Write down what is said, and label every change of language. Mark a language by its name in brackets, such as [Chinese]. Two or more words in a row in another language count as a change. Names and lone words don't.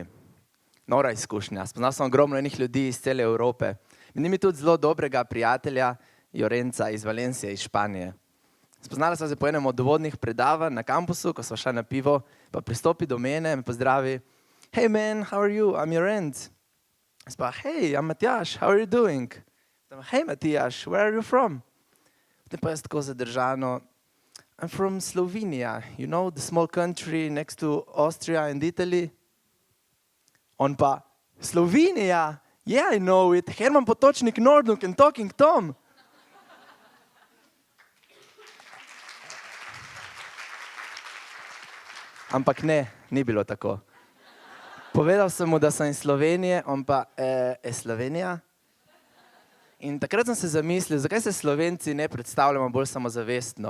[Slovenian] Nora izkušnja. Spoznal sem ogromno enih ljudi iz cele Evrope. Med njimi tudi zelo dobrega prijatelja Jorenca iz Valencije, iz Španije. Spoznala sva se po enem od uvodnih predavanj na kampusu, ko sva šla na pivo, pa pristopi do mene, me pozdravi. [English] Hey man, how are you? I'm Jorenc. Spa, hey, I'm Matjaž, how are you doing? Hey Matjaž, where are you from? [Slovenian] Potem pa jaz tako zadržano, [English] I'm from Slovenia, you know, the small country next to Austria and Italy. [Slovenian] On pa, Slovenija, [English] yeah, I know it, Herman Potočnik Nordunk and Talking Tom. [Slovenian] Ampak ne, ni bilo tako. Povedal sem mu, da sem iz Slovenije, on pa, Slovenija? In takrat sem se zamislil, zakaj se Slovenci ne predstavljamo bolj samozavestno?